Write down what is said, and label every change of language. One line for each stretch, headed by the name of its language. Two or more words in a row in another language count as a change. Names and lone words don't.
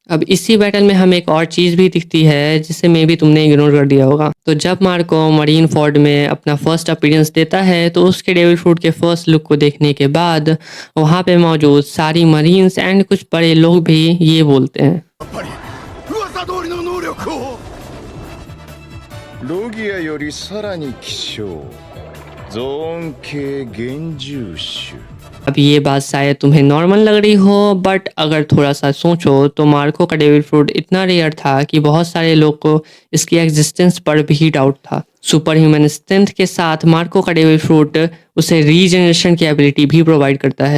Hindi: अब इसी बैटल में हमें एक और चीज भी दिखती है जिसे मे भी तुमने इग्नोर कर दिया होगा। तो जब मार्को मरीन फोर्ड में अपना
English: first appearance
Hindi: देता है तो उसके
English: devil fruit
Hindi: के
English: first look
Hindi: को देखने के बाद वहां पे मौजूद सारी
English: marines and
Hindi: कुछ बड़े लोग भी ये बोलते हैं,
Japanese: 噂通りの能力を。ロギアよりさらに希少ゾーン系幻獣種
Hindi: अब ये बात शायद तुम्हें नॉर्मल लग रही हो, बट अगर थोड़ा सा सोचो तो मार्को का
English: devil fruit
Hindi: इतना रेयर था कि बहुत सारे लोग को इसकी एग्जिस्टेंस पर भी डाउट था।
English: super human strength
Hindi: के साथ मार्को का
English: devil fruit
Hindi: उसे रीजनरेशन की एबिलिटी भी प्रोवाइड करता है।